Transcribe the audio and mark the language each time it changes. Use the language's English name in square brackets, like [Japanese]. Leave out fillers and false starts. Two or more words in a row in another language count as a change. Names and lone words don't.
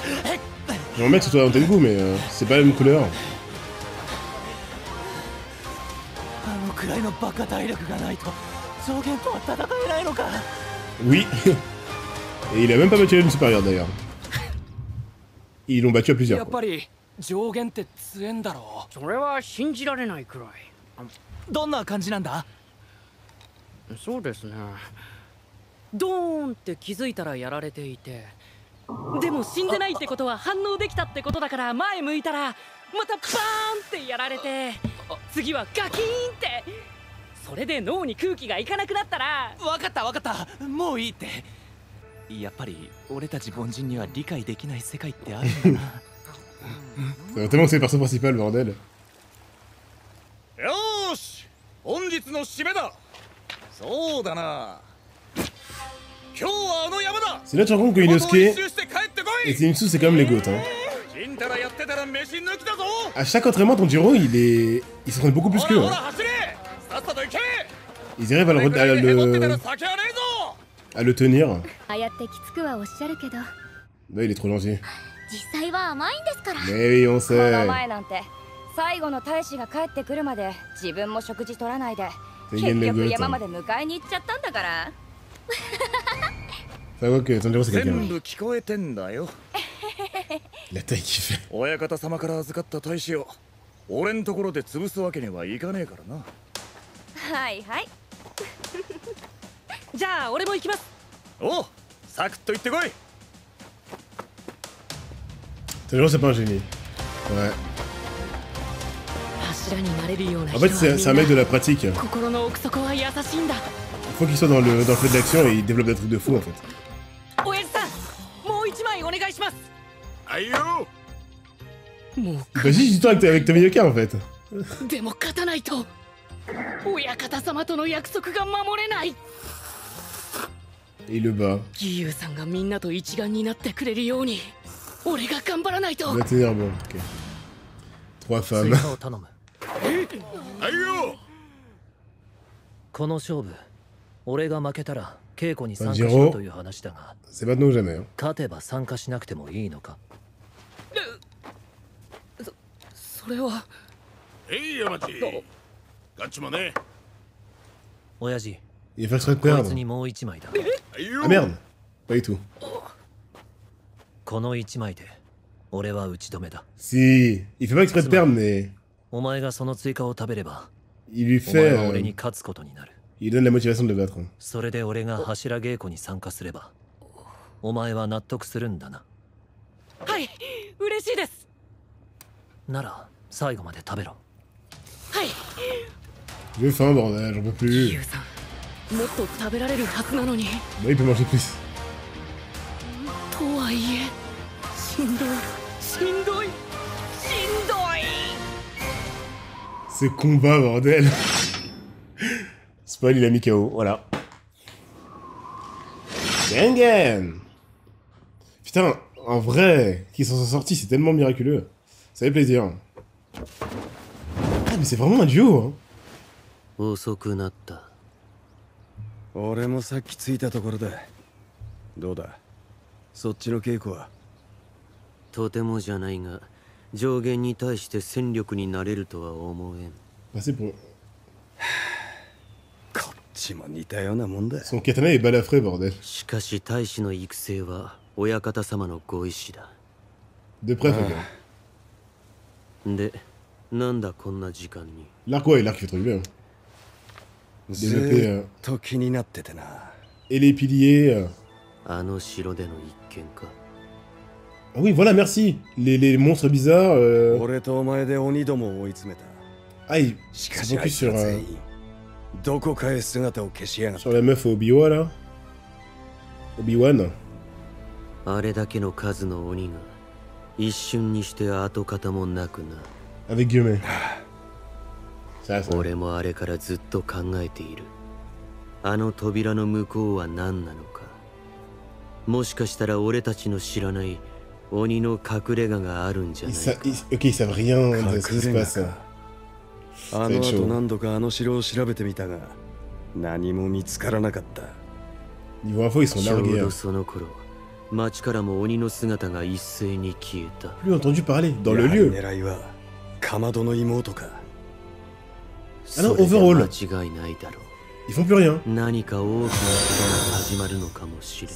[French] J'aimerais bien que ce soit un Tengu, mais c'est pas la même couleur. Oui. Et il a même pas battu la lune supérieure d'ailleurs. Ils l'ont battu à plusieurs. Quoi. [Japanese] それは信じられないくらい。どんな感じなんだ？そうですね。ドーンって気づいたらやられていて、でも死んでないってことは反応できたってことだから前向いたらまたバーンってやられて、次はガキーンって。それで脳に空気がいかなくなったら。わかったわかった。もういいって。やっぱり俺たち凡人には理解できない世界ってあるんだな。 [French] Ça va tellement que c'est le perso principal, bordel. C'est là que tu te rends compte que Inosuke et Zenitsu c'est quand même les goats. Hein. À chaque entraînement, Tanjiro il s'entraîne beaucoup plus qu'eux. Hein. Ils arrivent à le tenir. Là, il est trop gentil. Mais oui, on sait. [Japanese] 最後の大使が帰ってくるまで自分も食事取らないで結局山まで迎えに行っちゃったんだから。 [French] Ça voit que Tanjiro c'est quelqu'un. [Japanese] 全部聞こえてんだよ。 [French] La taille qu'il fait. [Japanese] 親方様から預かった大使を俺のところで潰すわけにはいかねえからな。はいはい。じゃあ俺も行きます。おう、サクッと行ってこい。 [French] Tanjiro c'est pas un génie. Ouais. En fait, c'est un mec de la pratique. Il faut qu'il soit dans le fait de l'action et il développe des trucs de fou en fait. Vas-y, dis toi avec ta Miyoka en fait. Et il le bat. Il va tenir bon, ok. 3 femmes. [Japanese] この勝負、俺が負けたら稽古に参加しろという話だが、 [French] c'est maintenant ou jamais. [Japanese] 勝てば参加しなくてもいいのか？それは。山地。ガッチもね。親父。 [French] Il va se perdre. [Japanese] こいつにもう1枚だ。 [French] Ah merde. Pas du tout. [Japanese] この1枚で俺は打ち止めだ。 [French] Si, il fait pas exprès de perdre, mais [Japanese] お前がその追加を食べれば、 [French] il lui fait. [Japanese] 俺に勝つことになる。 [French] Il donne la motivation de le battre. [Japanese] それで俺が柱稽古に参加すれば、お前は納得するんだな。はい、嬉しいです。なら最後まで食べろ。はい。 [French] J'ai faim, bordel, j'en peux plus. [Japanese] もっと食べられるはずなのに。 [French] Bah, il peut manger plus. [Japanese] とはいえ、しんどい。 [French] Ce combat, bordel. Spoil, il a mis KO, voilà. Tengen. Putain, en vrai, qu'ils s'en sont sortis, c'est tellement miraculeux. Ça fait plaisir. Ah, mais c'est vraiment un duo, hein. [Japanese] 遅くなった。俺もさっき着いたところだ。どうだ？そっちの稽古は？とてもじゃないが、上限に対して戦力になれるとは思えん。 [French] Passez pour. [Japanese] こっちも似たようなもんだ。 [French] Son katana est balafré, bordel. [Japanese] しかし大使の育成は親方様のご意志だ。 [French] De près, frère. [Japanese] で、 なんだこんな時間に。 [French] L'arc, ouais, l'arc il fait trop du bien. [Japanese] ず [French] Développer [Japanese] っと気になっててな。 [French] et les piliers. [Japanese] あの城での一件か。 [French] Ah oui, voilà, merci. Les monstres bizarres. [Japanese] 俺とお前で鬼どもを追い詰めた。 [French] Ah, il [Japanese] しか [French] se [Japanese] しあい [French] focus [Japanese] つら [French] sur, [Japanese] 全員どこかへ姿を消しやがった [French] sur la meuf Obi-Wan là. Obi-Wan. [Japanese] あれだけの数の鬼が一瞬にして跡形もなくな。 [French] Avec Guillemets. Ça, ça. [Japanese] 俺もあれからずっと考えている。あの扉の向こうは何なのか。もしかしたら俺たちの知らない鬼の隠れ家があるんじゃないか。 [French] Ok, ils savent rien de ce qui se passe. [Japanese] あの後何度かあの城を調べてみたが何も見つからなかった。 [French] Niveau info, ils sont [Japanese] ちょう [French] largués. [Japanese] どその頃、町からも鬼の姿が一斉に消えた。 [French] Plus entendu parler dans le [Japanese] やはり [French] lieu. [Japanese] 狙いはかまどの妹か。それでオーバーオール間違いないだろ [French] Ils font plus rien. [Japanese] う。何か大きなことが始まるのかもしれん。